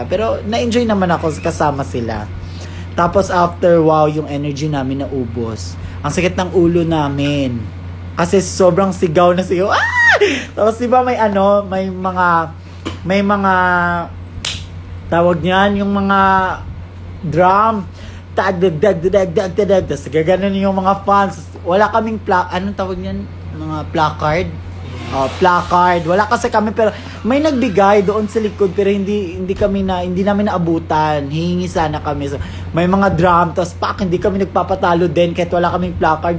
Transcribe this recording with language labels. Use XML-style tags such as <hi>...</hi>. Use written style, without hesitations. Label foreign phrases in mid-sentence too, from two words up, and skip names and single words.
<tl>Pero na-enjoy naman ako kasama sila. Tapos after, yung energy namin naubos. Ang sakit ng ulo namin. Kasi sobrang sigaw na sigaw. Tapos diba may mga tawag niyan, yung mga drum. Tag-dag-dag-dag-dag-dag. Tapos gaganon yung mga fans. Wala kaming anong tawag niyan? Mga placard. Placard. Wala kasi kami pero may nagbigay doon sa likod pero hindi namin naabutan. Hihingi sana kami. So, may mga drum tapos hindi kami nagpapatalo din kahit wala kaming placard.</tl>